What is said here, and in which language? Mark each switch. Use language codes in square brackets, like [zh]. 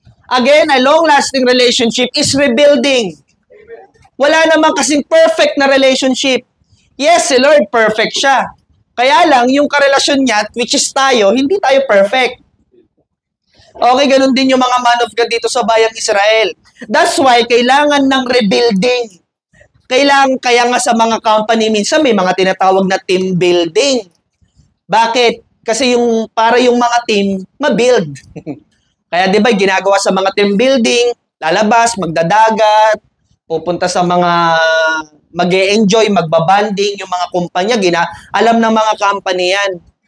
[en] Again, a long-lasting relationship is rebuilding. [tl] Wala naman kasing perfect na relationship. Yes, si Lord, perfect siya. Kaya lang, yung karelasyon niya, which is tayo, hindi tayo perfect. Okay, ganun din yung mga man of God dito sa bayang Israel. That's why, kailangan ng rebuilding. Kaya nga sa mga company, minsan may mga tinatawag na team building. Bakit? Kasi para yung mga team, ma-build. Kaya di ba, ginagawa sa mga team building, lalabas, magdadagat, pupunta sa mga mag-e-enjoy, magbabanding, yung mga kumpanya, alam ng mga company yan.